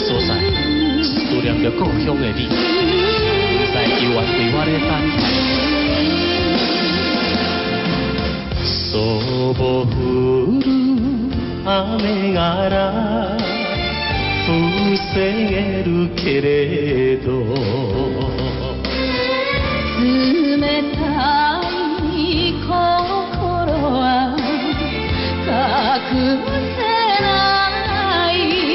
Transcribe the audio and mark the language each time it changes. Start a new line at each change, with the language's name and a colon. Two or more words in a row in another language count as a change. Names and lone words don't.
Min Nan Chinese: 所在，思念着故乡的你，不知犹原为我咧等。
Japanese: そぼ降る雨がら防げるけれど、冷たい心は隠せない。